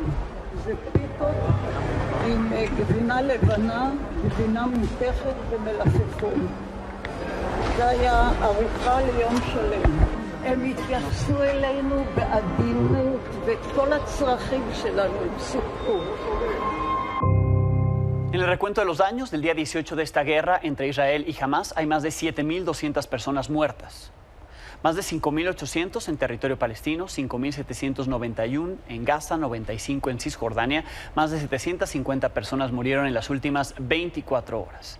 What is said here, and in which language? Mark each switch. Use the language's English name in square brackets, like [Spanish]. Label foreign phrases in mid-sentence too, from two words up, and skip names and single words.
[Hebrew] זה פיתות עם גבינה לבנה, גבינה מותכת ומלפפון. זה היה ארוחה ליום שלם. הם התייחסו אלינו בעדינות, ואת כל הצרכים שלנו הם סיפקו. [Spanish] En el recuento de los daños del día 18 de esta guerra entre Israel y Hamas hay más de 7.200 personas muertas. Más de 5.800 en territorio palestino, 5.791 en Gaza, 95 en Cisjordania. Más de 750 personas murieron en las últimas 24 horas.